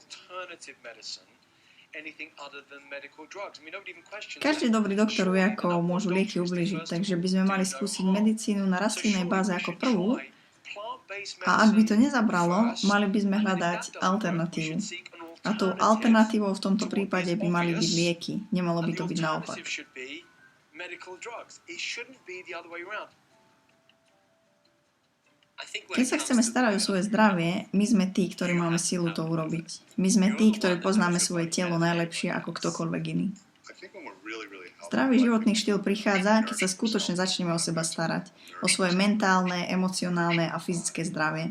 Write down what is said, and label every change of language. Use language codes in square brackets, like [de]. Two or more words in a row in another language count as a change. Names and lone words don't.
[sk] Každý dobrý doktor vie, ako môžu lieky ublížiť, takže by sme mali skúsiť medicínu na rastlinnej báze ako prvú a ak by to nezabralo, mali by sme hľadať alternatívu. A tou alternatívou v tomto prípade by mali byť lieky, nemalo by to byť naopak. [en] medical drugs. It shouldn't be the other way around. [sk] Keď sa chceme starať o svoje zdravie, my sme tí, ktorí máme silu to urobiť. My sme tí, ktorí poznáme svoje telo najlepšie ako ktokoľvek iný. Zdravý životný štýl prichádza, keď sa skutočne začneme o seba starať. O svoje mentálne, emocionálne a fyzické zdravie.